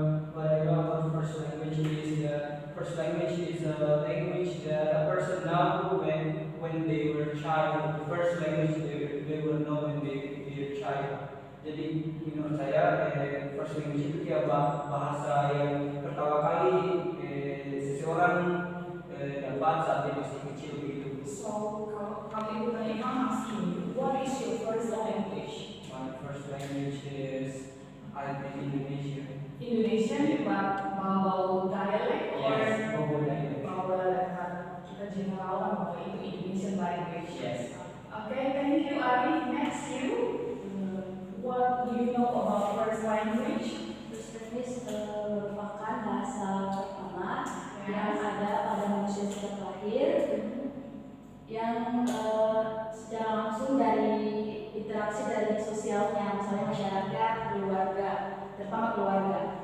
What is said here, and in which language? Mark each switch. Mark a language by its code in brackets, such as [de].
[en] What I know about first language is a language that a person know when they were child. The first language they will know when they are child. [id] Jadi menurut saya first language itu kayak bahasa yang pertama kali seseorang dapat saat dia masih kecil begitu. So kalau ibu tanya [en] asking, what is your first language? My first language is I think Indonesian. Indonesian, but Bawal dialect or Yes, Bawal dialect. [id] Bawal kita general bahwa itu Indonesian language. [en] Yes. Okay, thank you Arif. Next you. What do you know about first language? [id] First language merupakan bahasa pertama yang ada pada manusia sejak lahir, yang secara langsung dari interaksi dari sosialnya, misalnya masyarakat, keluarga, terutama keluarga.